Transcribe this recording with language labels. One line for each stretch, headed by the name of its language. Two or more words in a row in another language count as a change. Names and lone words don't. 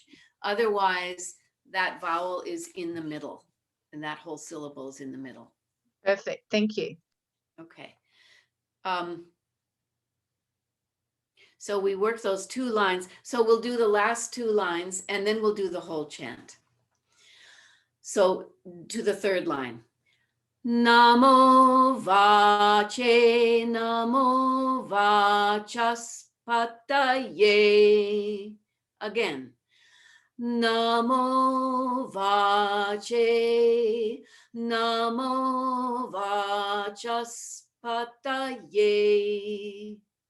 English: Otherwise, that vowel is in the middle and that whole syllable is in the middle. Perfect. Thank you. Okay. So we work those two lines. So we'll do the last two lines and then we'll do the whole chant. So to the third line.
Sanskrit: नमो वाचे, नमो वाचस्पतये.
English: Again.
Sanskrit: नमो वाचे, नमो वाचस्पतये.